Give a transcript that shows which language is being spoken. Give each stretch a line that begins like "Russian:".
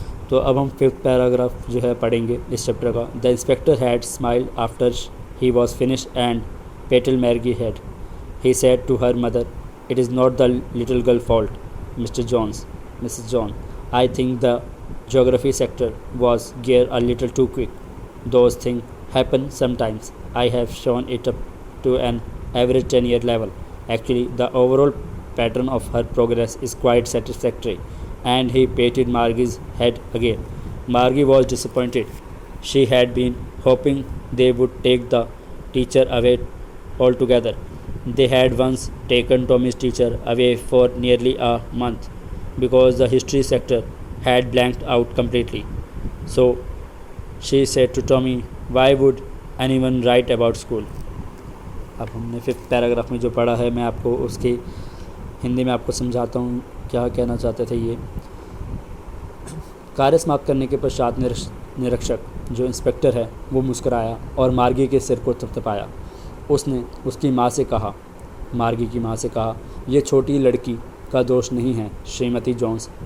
Hindi: तो अब हम 5th पैराग्राफ जो है पढ़ेंगे इस चैप्टर का।
English: The inspector had smiled after he was finished and patted Margie head. He said to her mother, it is not the little girl fault Mrs John, I think the geography sector was geared a little too quick. Those things happen sometimes. I have shown it up to an average 10-year level. Actually, the overall pattern of her progress is quite satisfactory. And he patted Margie's head again. Margie was disappointed. She had been hoping they would take the teacher away altogether. They had once taken Tommy's teacher away for nearly a month because the history sector had blanked out completely. So she said to Tommy, why would anyone write about school?
Hindi: अब हमने 5th paragraph में जो पढ़ा है मैं आपको उसकी हिंदी में आपको समझाता हूँ क्या कहना चाहते थे ये। कार्य समाप्त करने के पश्चात निरीक्षक जो इंस्पेक्टर है वो मुस्कुराया और मार्गी के सिर को थपथपाया। उसने उसकी माँ से कहा, मार्गी की माँ से कहा, यह छोटी लड़की का दोष नहीं है श्रीमती जोन्स।